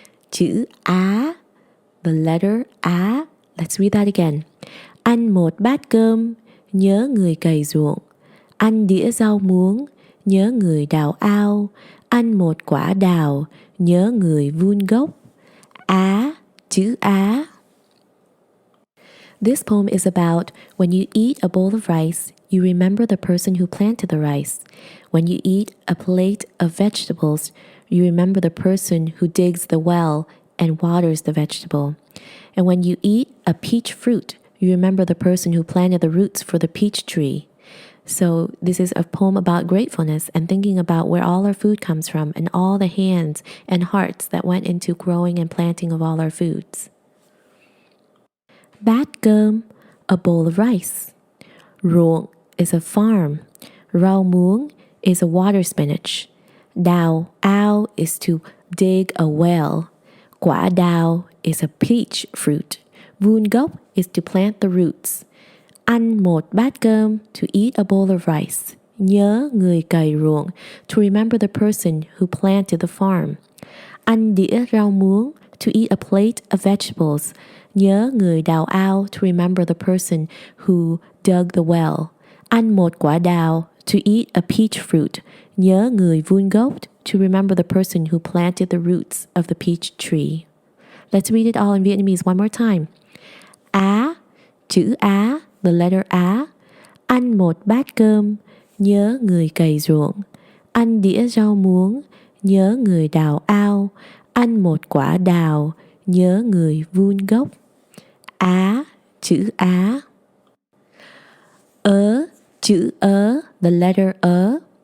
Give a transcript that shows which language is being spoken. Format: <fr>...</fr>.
<vi>Chữ Á,</vi> <en>the letter A. Let's read that again.</en> <vi>Ăn một bát cơm, nhớ người cày ruộng. Ăn đĩa rau muống, nhớ người đào ao. Ăn một quả đào, nhớ người vun gốc. Á, chữ Á.</vi> <en>This poem is about when you eat a bowl of rice, you remember the person who planted the rice. When you eat a plate of vegetables, you remember the person who digs the well and waters the vegetable. And when you eat a peach fruit, you remember the person who planted the roots for the peach tree. So this is a poem about gratefulness and thinking about where all our food comes from and all the hands and hearts that went into growing and planting of all our foods.</en> <vi>Bát cơm,</vi> <en>a bowl of rice. Ruộng is a farm. Rau muống is a water spinach. Đào ao is to dig a well. Quả đào is a peach fruit. Vun gốc is to plant the roots.</en> <vi>Ăn một bát cơm,</vi> <en>to eat a bowl of rice.</en> <vi>Nhớ người cày ruộng,</vi> <en>to remember the person who planted the farm.</en> <vi>Ăn đĩa rau muống,</vi> <en>to eat a plate of vegetables.</en> <vi>Nhớ người đào ao,</vi> <en>to remember the person who dug the well.</en> <vi>Ăn một quả đào,</vi> <en>to eat a peach fruit.</en> <vi>Nhớ người vun gốc,</vi> <en>to remember the person who planted the roots of the peach tree. Let's read it all in Vietnamese one more time.</en> <vi>Á, chữ Á,</vi> <en>the letter A.</en> <vi>Ăn một bát cơm, nhớ người cày ruộng. Ăn đĩa rau muống, nhớ người đào ao. Ăn một quả đào, nhớ người vun gốc. Á, chữ Á. Ớ, chữ ớ,</vi> <en>the letter ớ.</en>